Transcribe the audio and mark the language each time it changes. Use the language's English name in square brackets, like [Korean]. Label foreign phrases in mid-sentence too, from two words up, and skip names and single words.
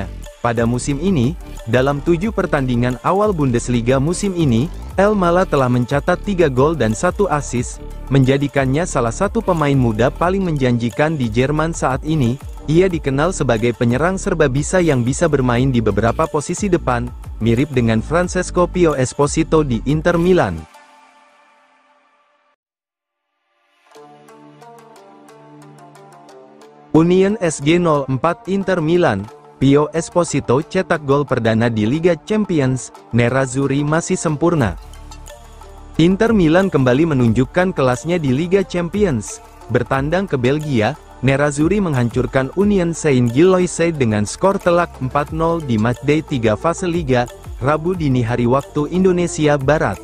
[Indonesian] Pada musim ini, dalam 7 pertandingan awal Bundesliga musim ini, Elmalah telah mencatat 3 gol dan 1 assist, menjadikannya salah satu pemain muda paling menjanjikan di Jerman saat ini. Ia dikenal sebagai penyerang serba bisa yang bisa bermain di beberapa posisi depan, mirip dengan Francesco Pio Esposito di Inter Milan. Union SG04 Inter Milan, Pio Esposito cetak gol perdana di Liga Champions, Nerazzurri masih sempurna. Inter Milan kembali menunjukkan kelasnya di Liga Champions. Bertandang ke Belgia, Nerazzurri menghancurkan Union Saint-Gilloise dengan skor telak 4-0 di matchday 3 fase Liga, Rabu dini hari waktu Indonesia Barat.